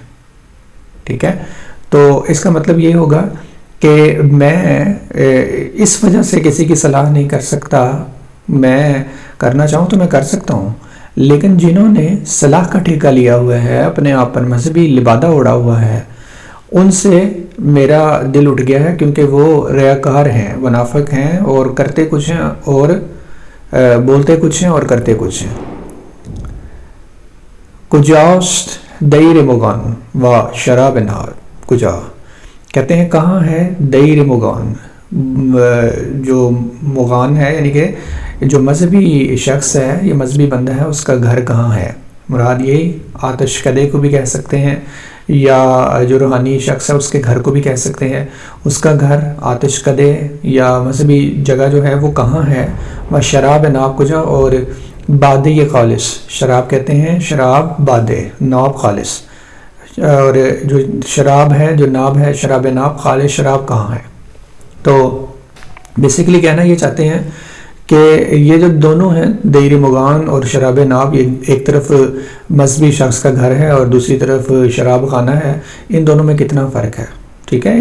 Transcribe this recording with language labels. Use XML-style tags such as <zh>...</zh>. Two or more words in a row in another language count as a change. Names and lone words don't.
<ur>ٹھیک ہے، تو اس کا مطلب یہ ہوگا کہ میں اس وجہ سے کسی کی صلاح نہیں کر سکتا، میں کرنا چاہوں تو میں کر سکتا ہوں، لیکن جنہوں نے صلاح کا ٹھیکہ لیا ہوا ہے، اپنے آپ پر مذہبی لبادہ اڑا ہوا ہے، ان سے میرا دل اٹھ گیا ہے، کیونکہ وہ ریاکار ہیں، منافق ہیں، اور کرتے کچھ ہیں اور بولتے کچھ ہیں اور کرتے کچھ ہیں۔</ur> <fa>کجاست دیر مغان و شراب ناب کجا،</fa> <ur>کہتے ہیں کہاں ہے دیر مغان، جو مغان ہے یعنی کہ جو مذہبی شخص ہے، یہ مذہبی بندہ ہے، اس کا گھر کہاں ہے، مراد یہی آتش کدے کو بھی کہہ سکتے ہیں، یا جو روحانی شخص ہے اس کے گھر کو بھی کہہ سکتے ہیں، اس کا گھر آتش کدے یا مذہبی جگہ جو ہے وہ کہاں ہے۔</ur> <fa>و شراب ناب کجا،</fa> <ur>اور بادے خالص، شراب کہتے ہیں شراب بادے، ناب خالص، اور جو شراب ہے، جو ناب ہے، شراب ناب خالص شراب کہاں ہے۔ تو بیسیکلی کہنا یہ چاہتے ہیں کہ یہ جو دونوں ہیں دیر مغان اور شراب ناب، یہ ایک طرف مذہبی شخص کا گھر ہے اور دوسری طرف شراب خانہ ہے، ان دونوں میں کتنا فرق ہے، ٹھیک ہے۔</ur>